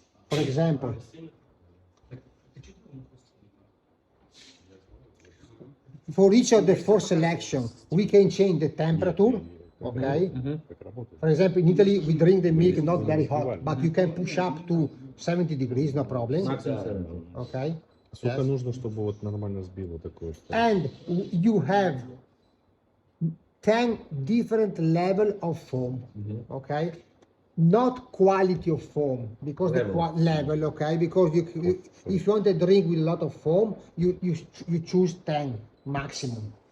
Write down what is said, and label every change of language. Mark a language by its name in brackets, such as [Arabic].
[English] For example, for each of the 4 selections, we can change the temperature, okay? For example, in Italy, we drink the milk not very hot, but you can push up to 70 degrees, no problem. Okay? [Russian] Сколько нужно, чтобы вот нормально взбило такое? [English] And you have 10 different level of foam, okay? Not quality of foam, because level, okay? Because if you want a drink with a lot of foam, you choose 10 maximum.